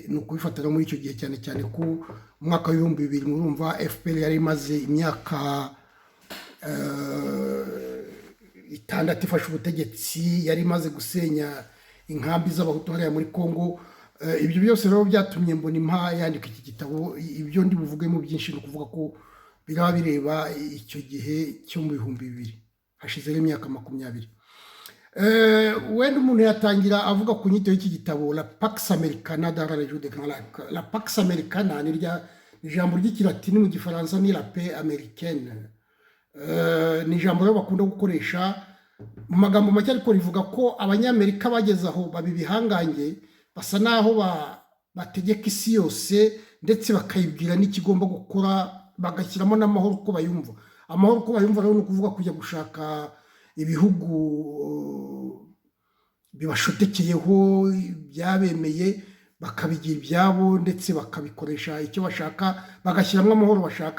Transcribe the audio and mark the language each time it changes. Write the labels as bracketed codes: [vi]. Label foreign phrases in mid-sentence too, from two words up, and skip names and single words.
[rw] Ni ukubifatira muri icyo gihe cyane cyane ko mu mwaka wa 2000 murumva FPR yari imaze imyaka 6 ifashe ubutegetsi, yari imaze gusenya inkambi z'abahutu hariya muri Kongo. Ibyo byose rero byatumye Mbonimpa yandika iki gitabo. Ibyo ndi buvugemo byinshi ni ukuvuga ko biraba bireba icyo gihe cyo mu 2000, hashize imyaka 20. Wenda umuntu yatangira avuga ku nyito y'iki gitabo La Pax Americana dans la région des Grands Lacs. La Pax Americana ni ijambo ry'ikilatini, mu gifaransa ni [fr] la paix américaine. [rw] Ni ijambo rero bakunda gukoresha mu magambo make, ariko rivuga ko abanyamerika bageze aho babibihangange, basa naho bategeka isi yose ndetse bakayibwira n'ikigomba gukora, bagashyiramo n'amahoro uko bayumva. Amahoro uko bayumva rero ni ukuvuga kujya gushaka ibihugu bibashotekeyeho, byabemeye, bakabigira ibyabo ndetse bakabikoresha icyo bashaka, bagashyiramo amahoro bashaka.